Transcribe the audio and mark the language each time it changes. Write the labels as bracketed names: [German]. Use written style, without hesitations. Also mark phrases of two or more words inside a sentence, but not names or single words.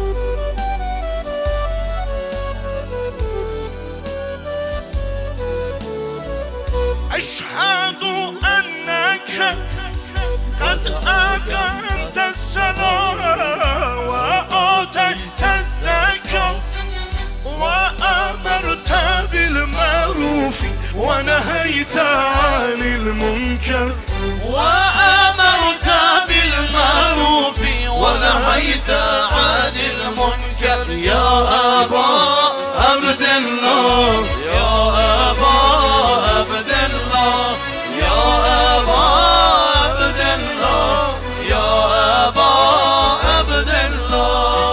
[Arabic] أشهد أنك قد أقمت الصلاة وآتيت الزكاة وأمرت بالمعروف ونهيت عن المنكر وأمرت بالمعروف ونهيت عن المنكر يا أبا عبد الله يا أبا عبد الله يا أبا عبد الله يا أبا عبد الله